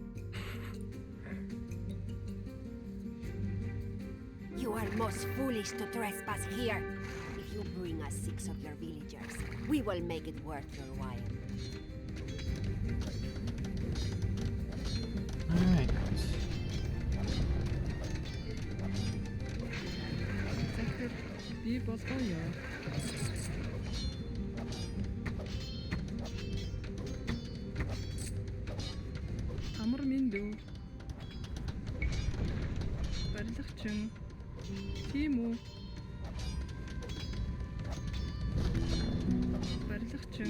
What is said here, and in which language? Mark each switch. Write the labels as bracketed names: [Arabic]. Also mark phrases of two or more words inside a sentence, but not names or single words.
[English] You are most foolish to trespass here. If you bring us 6 of your villagers, we will make it worth your while. Alright. [Mongolian] захир бий болгоё. Амар минь дүү. Барилгачин. Тийм үү? Барилгачин.